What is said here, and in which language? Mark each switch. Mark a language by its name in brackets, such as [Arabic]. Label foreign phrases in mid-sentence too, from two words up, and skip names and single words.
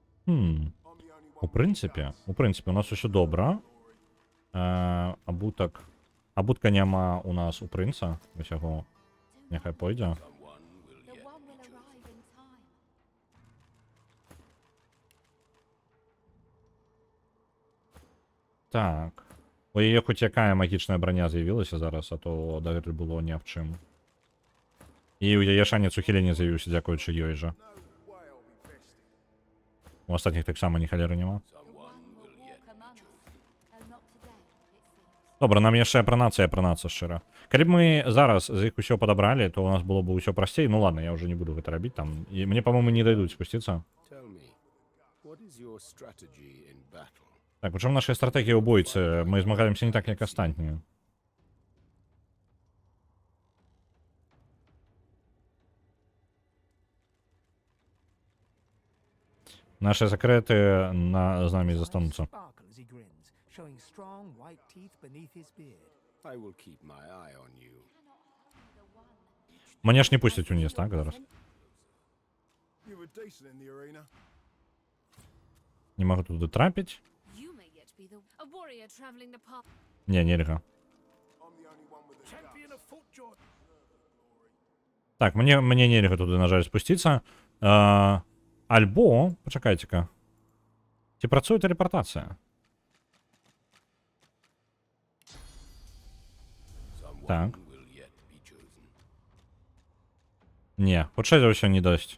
[Belarusian] У прынцыпе, у нас усё добра. Абутка няма у нас у прынца. Усяго. Няхай пойдзе. [English] The one will arrive in time. [Belarusian] Так. У яе хоць якая магічная броня з'явілася зараз, а то дагэтуль было ні аб чым. І у яе шанец ухілення з'явіўся, дзякуючы ёй жа. У астатніх таксама ні халеры няма. Добра, нам яшчэ апранацца шчыра. Калі б мы зараз з іх усё падабралі, то у нас было б усё прасцей. Ну ладно, я ўжо не буду гэта рабіць там. І мне, па-моему, не дайдуць спусціцца. [English] Tell me, what is your strategy in battle? [Belarusian] Так, у чым наша стратегія ў бойцы? Мы змагаемся не так, як астатнія. [Russian] Наши секреты [Belarusian] з нами застануцца. [English] Sparkle as he grins, showing strong white teeth beneath his beard. I will keep my eye on you. [Belarusian] Мне ж не пусцяць уніз, так, зараз? [English] You were decent in the arena. [Belarusian] Не магу туды трапіць? [English] You may yet be a warrior traveling the path. [Belarusian] Не, нельга. [English] I'm the only one with a champion of Footjoy. [Belarusian] Так, мне нельга туды, на жаль, спусціцца. Альбо, пачакайце-ка. Ці працуе тэлепартацыя? Так. Не, хутчэй за ўсё не дасць.